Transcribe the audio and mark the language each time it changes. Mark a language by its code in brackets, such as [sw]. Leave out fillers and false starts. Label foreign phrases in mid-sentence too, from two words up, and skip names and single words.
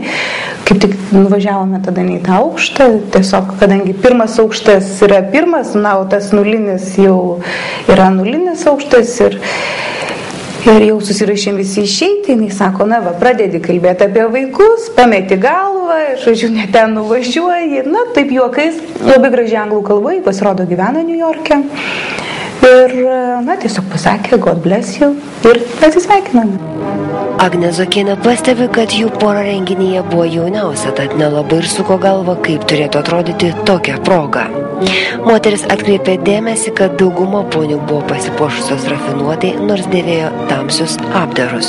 [lt] Kaip tik nuvažiavome tada į tą aukštą, tiesiog, kadangi pirmas aukštas yra pirmas, o tas nulinis jau yra nulinis aukštas ir jau susirašėm visi išeiti, jinai sako, pradedi kalbėti apie vaikus, pameti galvą, žodžiu, ne ten nuvažiuoji, taip juokais, labai gražiai anglų kalbai, pasirodo gyvena Niujorke. Ir, tiesiog pasakė, [en] God bless you, [lt] ir atsisveikiname. Agnė Zuokienė pastebi, kad jų pora renginyje buvo jauniausia, tad nelabai ir suko galva, kaip turėtų atrodyti tokia proga. Moteris atkreipė dėmesį, kad dauguma ponių buvo pasipuošusios rafinuotai, nors dėvėjo tamsius apdarus.